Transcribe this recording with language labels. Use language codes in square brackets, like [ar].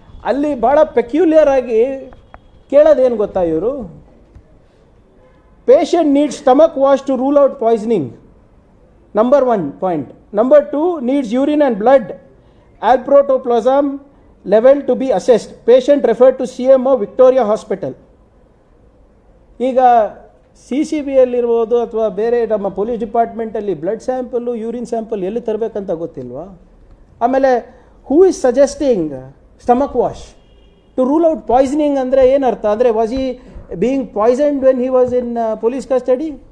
[kn] ಅಲ್ಲಿ ಭಾಳ ಪೆಕ್ಯುಲಿಯರ್ ಆಗಿ ಕೇಳೋದೇನು ಗೊತ್ತಾ ಇವರು? [en] Patient needs stomach wash to rule out poisoning, number 1 point. Number 2 needs urine and blood alprotoplasm level to be assessed. Patient referred to CMO Victoria Hospital. [kn] ಈಗ C C ಬಿಯಲ್ಲಿರ್ಬೋದು ಅಥವಾ ಬೇರೆ ನಮ್ಮ police ಡಿಪಾರ್ಟ್ಮೆಂಟಲ್ಲಿ blood sample urine sample ಎಲ್ಲಿ ತರಬೇಕಂತ ಗೊತ್ತಿಲ್ವಾ? [en] ಆಮೇಲೆ who is suggesting stomach wash to rule out poisoning [kn] ಅಂದರೆ ಏನರ್ಥ? [en] ಅಂದರೆ was he being poisoned when he was in police custody?